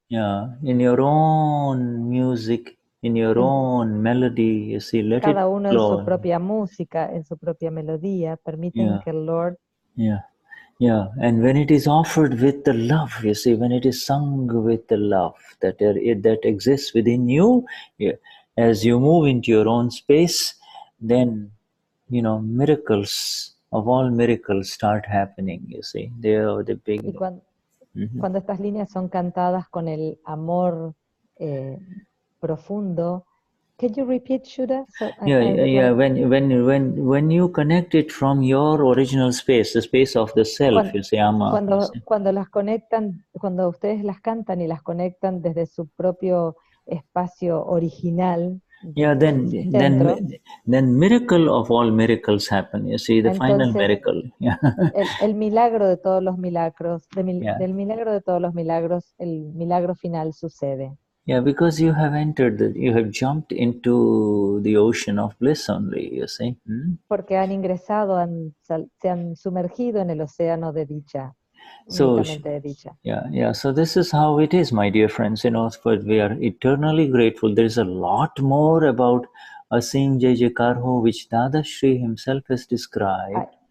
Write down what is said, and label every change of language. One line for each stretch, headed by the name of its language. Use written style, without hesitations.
English: Yeah, in your own music, in your own melody, you see, let
Spanish: cada
English: it
Spanish: uno
English: flow.
Spanish: En su propia música, en su propia melodía, permiten que el Lord...
English: Yeah, and when it is offered with the love, you see, when it is sung with the love that exists within you, as you move into your own space, then, you know, miracles of all miracles start happening, you see. They are the big...
Spanish: Y cuando estas líneas son cantadas con el amor profundo,
English: can you repeat, Shuddha? When you connect it from your original space, the space of the self, you say, Ama.
Spanish: Cuando las conectan, cuando ustedes las cantan y las conectan desde su propio espacio original.
English: Then miracle of all miracles happen. You see, the final miracle.
Spanish: El milagro de todos los milagros, del milagro de todos los milagros, el milagro final sucede.
English: Yeah, because you have you have jumped into the ocean of bliss only, you see.
Spanish: Porque han ingresado, se han sumergido en el océano de dicha, únicamente de dicha.
English: Yeah. So this is how it is, my dear friends. You know, but we are eternally grateful. There is a lot more about Asim Jai Karho, which Dadashri himself has described.